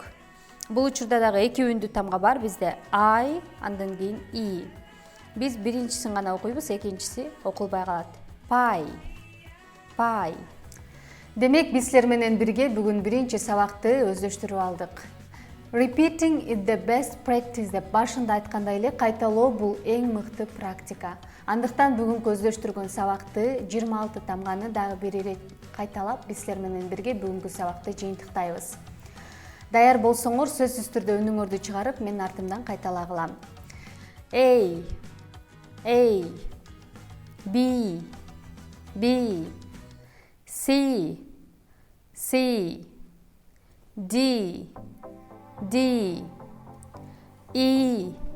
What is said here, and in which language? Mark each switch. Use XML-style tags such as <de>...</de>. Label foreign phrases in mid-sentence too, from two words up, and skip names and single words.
<ky>Бул учурда дагы эки үндүү тамга бар бизде. I андан кийин E. Биз биринчисин гана окуйбуз, экинчиси окулбай калат. Pie. Демек биз силер менен бирге бүгүн биринчи сабакты өздөштүрүп алдык.</ky> <en>Repeating is the best practice</en> <ky>деп башында айткандай эле кайталоо бул эң мыкты практика. Андыктан бүгүнкү өздөштүргөн сабакты 26 тамганы дагы бир ирет кайталап биз силер менен бирге бүгүнкү сабакты жыйынтыктайбыз. Даяр болсоңор сөзсүз түрдө үнүңөрдү чыгарып мен артымдан кайталагылам. A, B, C, D, E,</ky>